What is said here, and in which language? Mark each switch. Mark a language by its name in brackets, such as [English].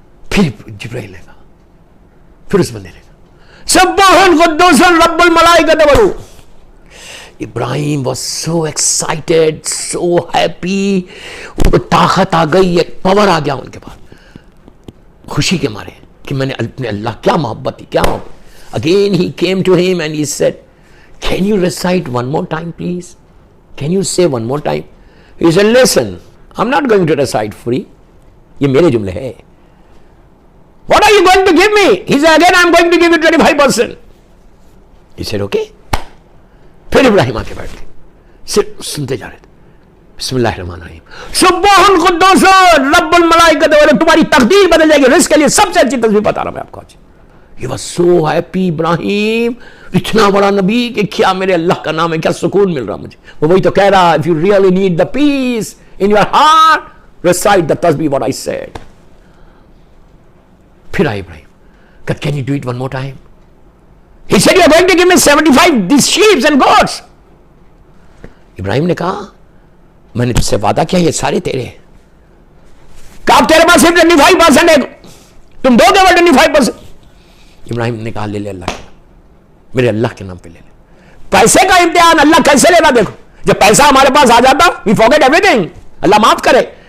[Urdu] پھر جبرائیل لے گا, پھر اس بندے لے گا [Arabic] سبوح قدوس رب الملائکۃ والروح. [Urdu] ابراہیم [English] was so excited, so happy, [Urdu] ان کو طاقت آ گئی, ایک پاور آ گیا ان کے پاس, خوشی کے مارے کہ میں نے اپنے اللہ, کیا محبت تھی, کیا محبت. [English] Again he came to him and he said, can you recite one more time please? Can you say one more time? He said, listen, I'm not going to recite free. [Urdu] یہ میرے جملے ہے. [English] What are you going to give me? He said, again I'm going to give you 25%. He said, okay. [Urdu] پھر ابراہیم آ کے بیٹھ گئے, صرف سنتے جا رہے تھے. [Arabic] بسم اللہ الرحمن الرحیم, سبوح قدوس رب الملائکۃ والروح. [Urdu] تمہاری تقدیر بدل جائے گی. رزق کے لیے سب سے اچھی تسبیح بتا رہا میں آپ کو آج. [English] He was so happy, [Urdu] ابراہیم اتنا بڑا نبی کہ کیا میرے اللہ کا نام ہے, کیا سکون مل رہا مجھے. وہ وہی تو کہہ رہا, [English] if you really need the peace in your heart, recite the tasbih what I said. [Urdu] پھر آئے ابراہیم, کہ [English] can you do it one more time? He said, you are going to give me 75 these sheep and goats. [Urdu] ابراہیم نے کہا میں نے تجھ سے وعدہ کیا یہ سارے تیرے ہیں. کہا اب تیرے پاس صرف 25% ہے, تم دو گے 25%. ابراہیم نے کہا لے لے اللہ کے نام, میرے اللہ کے نام پہ لے لے. پیسے کا امتحان اللہ کیسے لینا, دیکھو جب پیسہ ہمارے پاس آ جاتا [English] we forget everything. [Urdu] اللہ معاف کرے.